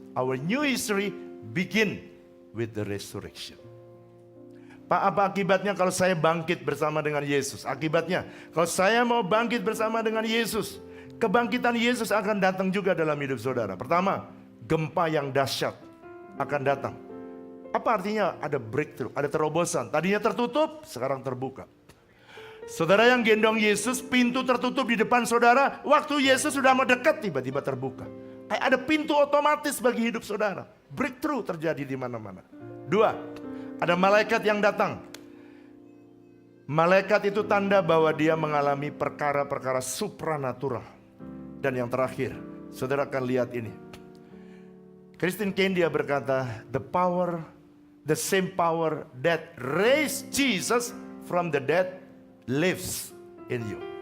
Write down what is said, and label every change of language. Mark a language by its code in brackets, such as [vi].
[en] Our new history begin with the resurrection. [id] Pak, apa akibatnya kalau saya bangkit bersama dengan Yesus? Akibatnya, kalau saya mau bangkit bersama dengan Yesus, kebangkitan Yesus akan datang juga dalam hidup saudara. Pertama, gempa yang dahsyat akan datang. Apa artinya? Ada breakthrough, ada terobosan. Tadinya tertutup, sekarang terbuka. Saudara yang gendong Yesus, pintu tertutup di depan saudara. Waktu Yesus sudah mau dekat, tiba-tiba terbuka. Kayak ada pintu otomatis bagi hidup saudara. Breakthrough terjadi di mana-mana. Dua, ada malaikat yang datang. Malaikat itu tanda bahwa dia mengalami perkara-perkara supranatural. Dan yang terakhir, saudara akan lihat ini. [en] Christine Candia [id] berkata, [en] the same power that raised Jesus from the dead lives in you.